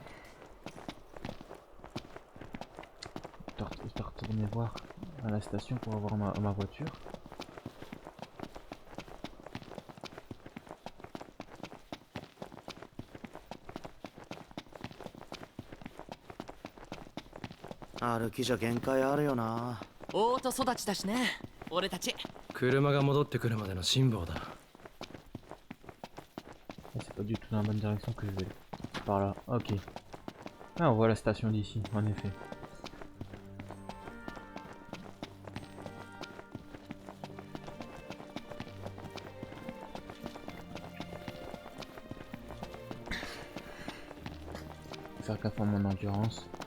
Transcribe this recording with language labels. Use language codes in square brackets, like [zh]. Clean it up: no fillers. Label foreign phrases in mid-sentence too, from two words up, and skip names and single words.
[fr] Je dois retourner voir à la station pour avoir ma voiture. [ja] Ah, 歩きじゃ限界あるよな。オート育ちだしね俺たち。う。車が戻ってくるまでの辛抱だ。 [fr] C'est pas du tout dans la bonne direction que je vais. Par là, ok. Ah, on voit la station d'ici, en effet. Faire gaffe à mon endurance.